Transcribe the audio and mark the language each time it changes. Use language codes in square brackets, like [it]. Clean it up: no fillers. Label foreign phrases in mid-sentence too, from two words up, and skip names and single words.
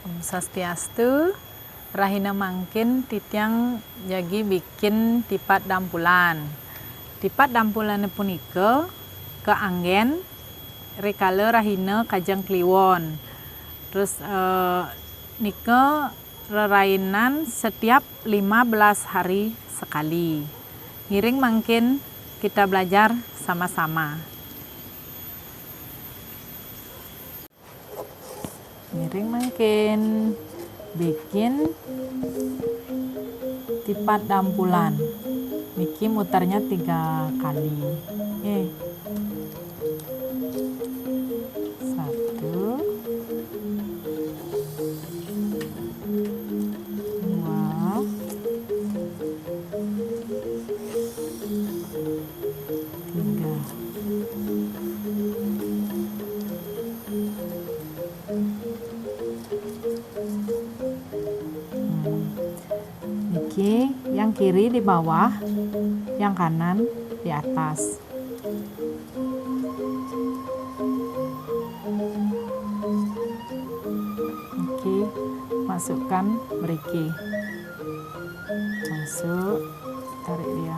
[ban] Swastiastu, rahina mangkin titiang jagi bikin tipat dampulan. Tipat dampulan punika keanggen rikala rahina kajang kliwon. [id] Terus [ban] nika rerainan [id] setiap 15 hari sekali. [ban] Ngiring mangkin [id] kita belajar sama-sama. [ban] Ngiring mangkin bikin tipat dampulan. [id] Niki mutarnya 3 kali. Satu, dua, tiga. Niki yang kiri di bawah, yang kanan di atas. Niki masukkan beriki. Masuk, tarik dia.